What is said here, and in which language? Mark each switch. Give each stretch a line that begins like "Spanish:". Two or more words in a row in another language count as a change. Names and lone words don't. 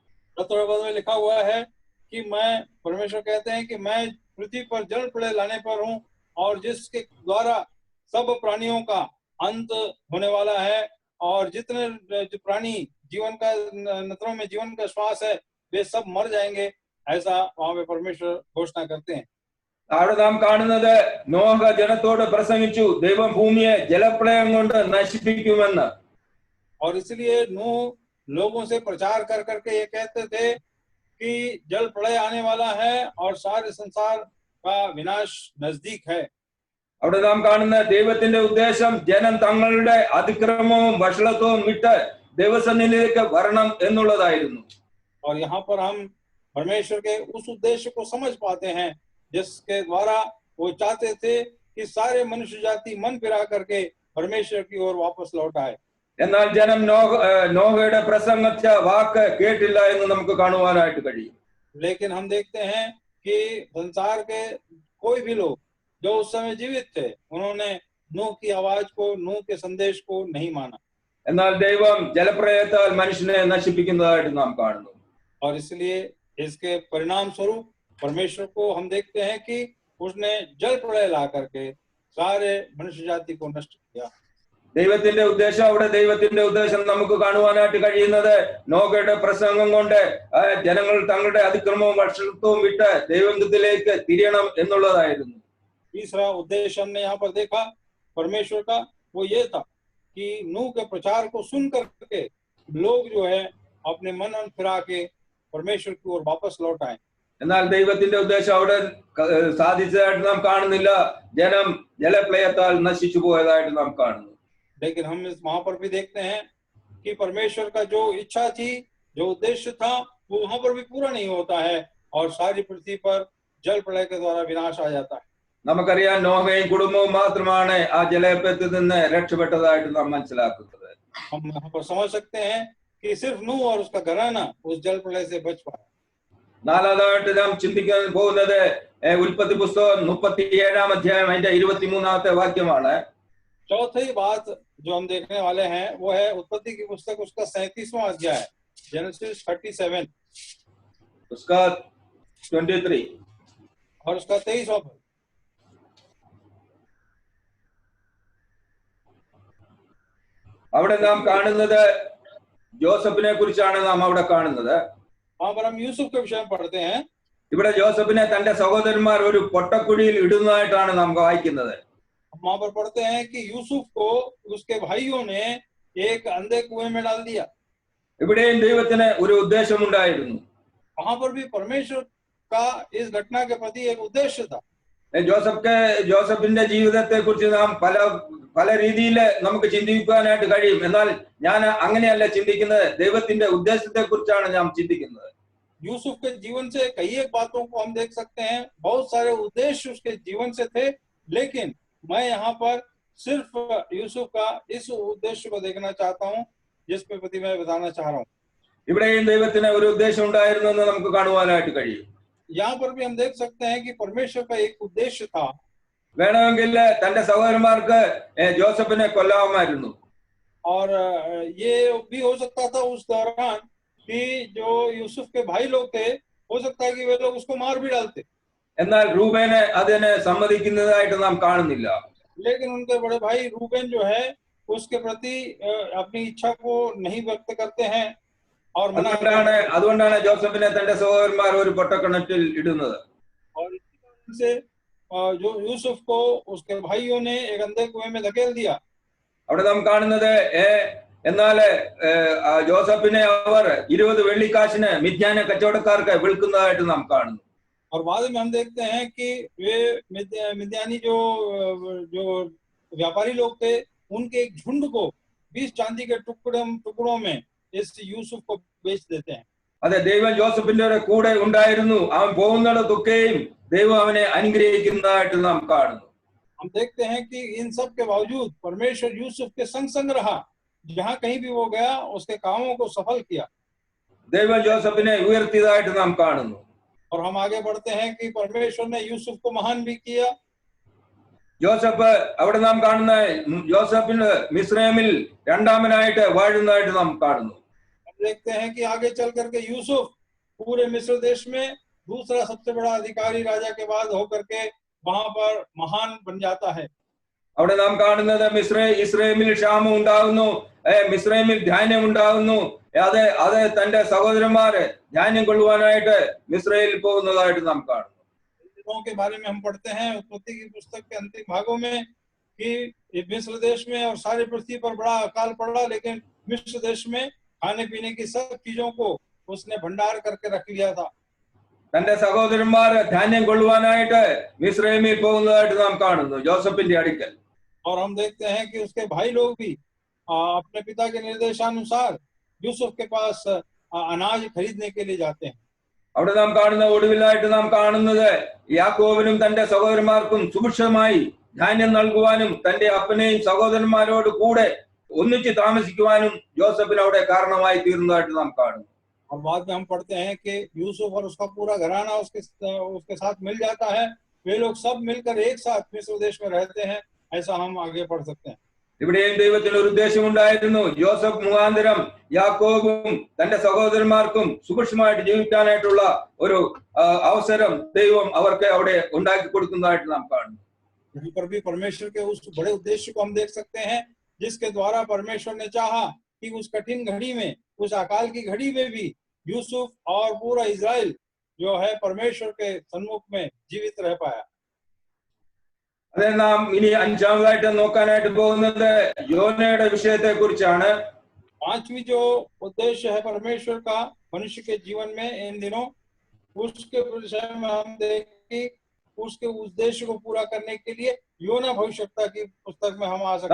Hindi: में लिखा हुआ है कि मैं, परमेश्वर कहते हैं कि मैं पृथ्वी पर जल प्रलय लाने पर हूँ और जिसके द्वारा सब प्राणियों का अंत होने वाला है और जितने जो प्राणी जीवन का नथनों में जीवन का श्वास है वे सब मर जाएंगे, ऐसा वहां पे परमेश्वर घोषणा करते हैं।
Malayalam: അവിടെ നാം കാണുന്നത് നോഹ ജനത്തോട് പ്രസംഗിച്ചു, ദൈവം ഭൂമിയെ ജലപ്രളയം കൊണ്ട് നശിപ്പിക്കുമെന്ന്.
Hindi: और इसलिए नूह लोगों से प्रचार कर करके ये कहते थे कि जल प्रलय आने वाला है और सारे संसार का विनाश नजदीक है।
Malayalam: അവിടെ നാം കാണുന്ന ദൈവത്തിന്റെ ഉദ്ദേശം ജനം തങ്ങളുടെ അതിക്രമവും വഷളത്വവും വിട്ട് ദൈവസന്നിധിയിലേക്ക് വരണം എന്നുള്ളതായിരുന്നു.
Hindi: और यहाँ पर हम परमेश्वर के उस उद्देश्य को समझ पाते हैं जिसके द्वारा वो चाहते थे कि सारे मनुष्य जाति मन फिरा करके परमेश्वर की ओर वापस लौट आए।
Malayalam: എന്നാൽ ജനം നോഹയുടെ പ്രസംഗിച്ച വാക്ക് കേട്ടില്ല എന്ന് നമുക്ക് കാണുവാനായിട്ട് കഴിയും.
Hindi: लेकिन हम देखते हैं कि संसार के कोई भी लोग जो उस समय जीवित थे उन्होंने नूह की आवाज को, नूह के संदेश को नहीं माना।
Malayalam: എന്നാൽ ദൈവം ജലപ്രളയത്താൽ മനുഷ്യനെ നശിപ്പിക്കുന്നതായിട്ട് നാം കാണുന്നു.
Hindi: और इसलिए इसके परिणाम स्वरूप परमेश्वर को हम देखते हैं कि उसने जल प्रलय ला करके सारे मनुष्य जाति को नष्ट किया।
Malayalam: ദൈവത്തിന്റെ ഉദ്ദേശം, അവിടെ ദൈവത്തിന്റെ ഉദ്ദേശം നമുക്ക് കാണുവാനായിട്ട് കഴിയുന്നത് നോഹയുടെ പ്രസംഗം കൊണ്ട് ജനങ്ങൾ തങ്ങളുടെ അതിക്രമവും വഷളത്വവും വിട്ട് ദൈവത്തിലേക്ക് തിരിയണം എന്നുള്ളതായിരുന്നു.
Hindi: तीसरा उद्देश्य हमने यहाँ पर देखा परमेश्वर का, वो ये था कि नूह के प्रचार को सुन करके लोग जो है अपने मन फिरा के परमेश्वर की ओर वापस लौट आए।
Malayalam: എന്നാൽ ദൈവത്തിന്റെ ഉദ്ദേശം അവിടെ സാധിച്ചതായിട്ട് നാം കാണുന്നില്ല. ജനം ജലപ്രളയത്താൽ നശിച്ചു പോയതായിട്ട് നാം കാണുന്നു.
Hindi: लेकिन हम वहां पर भी देखते हैं कि परमेश्वर का जो इच्छा थी, जो उद्देश्य था, वो वहां पर भी पूरा नहीं होता है और सारी पृथ्वी पर जल प्रलय के द्वारा विनाश आ जाता है।
Malayalam: നമുക്കറിയാം നോഹയും കുടുംബവും മാത്രമാണ് ആ ജലപ്രളയത്തിൽ നിന്ന് രക്ഷപ്പെട്ടതായിട്ട് നാം മനസ്സിലാക്കുന്നത്.
Hindi: हम यहाँ पर समझ सकते हैं कि सिर्फ नूह और उसका घराना उस जल प्रलय से बच पाया।
Malayalam: നാലാമതായിട്ട് നാം ചിന്തിക്കാൻ പോകുന്നത് ഉൽപ്പത്തി പുസ്തകം 37-ാം അധ്യായം അതിന്റെ 23-ാമത്തെ വാക്യമാണ്.
Hindi: चौथी बात जो हम देखने वाले हैं वो है उत्पत्ति की पुस्तक उसका 37वां अध्याय, जेनेसिस 37 उसका 23 और उसका 23वां पद।
Malayalam: അവിടെ നാം കാണുന്നത് ജോസഫിനെ കുറിച്ചാണ് നാം അവിടെ കാണുന്നത്.
Hindi: वहां पर हम यूसुफ के विषय में पढ़ते हैं।
Malayalam: ഇവിടെ ജോസഫിനെ തന്റെ സഹോദരന്മാർ ഒരു പൊട്ടക്കുഴിയിൽ ഇടുന്നതായിട്ടാണ് നാം വായിക്കുന്നത്.
Hindi: वहां पर पढ़ते हैं कि यूसुफ को उसके भाइयों ने एक अंधे कुएं में डाल दिया।
Malayalam: ഇവിടെയും ദൈവത്തിന് ഒരു ഉദ്ദേശമുണ്ടായിരുന്നു.
Hindi: वहां पर भी परमेश्वर का इस घटना के प्रति एक उद्देश्य था।
Malayalam: ജോസഫിന്റെ ജീവിതത്തെ കുറിച്ച് നാം പല രീതിയിൽ നമുക്ക് ചിന്തിക്കാനായിട്ട് കഴിയും. എന്നാൽ ഞാൻ അങ്ങനെയല്ല ചിന്തിക്കുന്നത്. ദൈവത്തിന്റെ ഉദ്ദേശത്തെ കുറിച്ചാണ് ഞാൻ ചിന്തിക്കുന്നത്.
Hindi: यूसुफ के जीवन से कई एक बातों को हम देख सकते हैं, बहुत सारे उद्देश्य उसके जीवन से थे, लेकिन मैं यहाँ पर सिर्फ यूसुफ का इस उद्देश्य को देखना चाहता हूँ जिसके प्रति मैं बताना चाह रहा हूँ।
Malayalam: ഇവിടെയും ദൈവത്തിന് ഒരു ഉദ്ദേശം ഉണ്ടായിരുന്നു എന്ന് നമുക്ക് കാണുവാനായിട്ട് കഴിയും.
Hindi: यहाँ पर भी हम देख सकते हैं कि परमेश्वर का एक उद्देश्य था।
Malayalam: വേണമെങ്കിൽ തന്റെ സഹോദരന്മാർക്ക് ജോസഫിനെ കൊല്ലാമായിരുന്നു.
Hindi: और ये भी हो सकता था उस दौरान कि जो यूसुफ के भाई लोग थे, हो सकता है कि वे लोग उसको मार भी डालते।
Malayalam: എന്നാൽ റൂബേനെ അതിനെ സമ്മതിക്കുന്നതായിട്ട് നാം കാണുന്നില്ല.
Hindi: लेकिन उनके बड़े भाई रूबेन जो है उसके प्रति अपनी इच्छा को नहीं व्यक्त करते हैं और
Malayalam: അതുകൊണ്ടാണ് ജോസഫിനെ തന്റെ സഹോദരന്മാർ ഒരു പൊട്ടക്കിണറ്റിൽ ഇടുന്നത്.
Hindi: और से जो यूसुफ को उसके भाइयों ने एक अंधे कुएं में धकेल दिया।
Malayalam: അവിടെ നാം കാണുന്നത് എന്നാൽ ജോസഫിനെ അവർ 20 വെള്ളിക്കാശിന് മിദ്യാന കച്ചവടക്കാർക്ക് വിൽക്കുന്നതായിട്ട് നാം കാണുന്നു.
Hindi: और बाद में हम देखते हैं कि वे मिद्यानी जो व्यापारी लोग थे उनके एक झुंड को 20 चांदी के टुकड़ों में इस यूसुफ को बेच देते हैं।
Malayalam: അതെ, ദൈവം ജോസഫിന്റെ കൂടെ ഉണ്ടായിരുന്നു. അവൻ പോകുന്നിടത്തൊക്കെയും ദൈവം അവനെ അനുഗ്രഹിക്കുന്നതായിട്ട് നാം കാണുന്നു.
Hindi: हम देखते हैं कि इन सब के बावजूद परमेश्वर यूसुफ के संग संग रहा, जहां कहीं भी वो गया उसके कामों को सफल किया।
Malayalam: ദൈവം ജോസഫിനെ ഉയർത്തിയതായിട്ട് നാം കാണുന്നു.
Hindi: और हम आगे बढ़ते हैं कि परमेश्वर ने यूसुफ को महान भी किया।
Malayalam: ജോസഫ് അവിടെ നാം കാണുന്ന ജോസഫിന് മിസ്രൈമിൽ രണ്ടാമനായിട്ട് വാഴുന്നതായിട്ട് നാം കാണുന്നു.
Hindi: हम देखते हैं कि आगे चल करके यूसुफ पूरे मिस्र देश में दूसरा सबसे बड़ा अधिकारी राजा के बाद होकर के वहां पर महान बन जाता है।
Malayalam: അവിടെ നാം കാണുന്നത് ഇസ്രയേലിൽ ക്ഷാമം ഉണ്ടാകുന്നു, മിസ്രൈമിൽ ധാന്യം ഉണ്ടാകുന്നു. അത് തന്റെ സഹോദരന്മാര് ധാന്യം കൊള്ളുവാനായിട്ട് മിസ്രയേലിൽ പോകുന്നതായിട്ട് നാം കാണുന്നു.
Hindi: के बारे में हम पढ़ते हैं उत्पत्ति की पुस्तक के अंतिम भागों में कि मिस्र देश में और सारी पृथ्वी पर बड़ा अकाल पड़ा, लेकिन मिस्र देश में खाने पीने की सब चीजों को उसने भंडार करके रख लिया था।
Malayalam: തന്റെ സഹോദരന്മാർ ധാന്യം കൊള്ളുവാനായിട്ട് മിസ്രൈമിൽ പോകുന്നതായിട്ട് നാം കാണുന്നു ജോസഫിന്റെ അടുക്കൽ.
Hindi: और हम देखते हैं कि उसके भाई लोग भी अपने पिता के निर्देशानुसार यूसुफ के पास अनाज खरीदने के लिए जाते हैं।
Malayalam: അവിടെ നാം കാണുന്ന ഒടുവിലായിട്ട് നാം കാണുന്നത് യാക്കോബിനും തന്റെ സഹോദരന്മാർക്കും സുഭിക്ഷമായി ധാന്യം നൽകുവാനും തന്റെ അപ്പനെയും സഹോദരന്മാരോട് കൂടെ ഒന്നിച്ച് താമസിക്കുവാനും ജോസഫിന് അവിടെ കാരണമായി തീർന്നതായിട്ട് നാം കാണുന്നു.
Hindi: और बाद में हम पढ़ते हैं कि यूसुफ और उसका पूरा घराना उसके साथ मिल जाता है। वे लोग सब मिलकर एक साथ मिस्र देश में रहते हैं। ऐसा हम आगे पढ़ सकते हैं।
Malayalam: ഇവിടെയും ദൈവത്തിന് ഒരു ഉദ്ദേശമുണ്ടായിരുന്നു. ജോസഫ് മുഖാന്തരം യാക്കോബും തന്റെ സഹോദരന്മാർക്കും സുഭിക്ഷമായിട്ട് ജീവിക്കാനായിട്ടുള്ള ഒരു അവസരം ദൈവം അവർക്ക് അവിടെ ഉണ്ടാക്കി കൊടുക്കുന്നതായിട്ട് നാം കാണുന്നു.
Hindi: यहाँ पर भी परमेश्वर के उस बड़े उद्देश्य को हम देख सकते हैं, जिसके द्वारा परमेश्वर ने चाहा कि उस कठिन घड़ी में, उस अकाल की घड़ी में भी यूसुफ और पूरा इजराइल जो है परमेश्वर के सन्मुख में जीवित रह पाया।
Malayalam: അതെ, നാം ഇനി അഞ്ചാമതായിട്ട് നോക്കാനായിട്ട് പോകുന്നത് യോനയുടെ വിഷയത്തെ കുറിച്ചാണ്.
Hindi: पांचवी जो उद्देश्य है परमेश्वर का मनुष्य के जीवन में इन दिनों, उसके विषय में हम देखें उसके उद्देश्य को पूरा करने के लिए योना भविष्यवक्ता की पुस्तक में हम आ सकते हैं।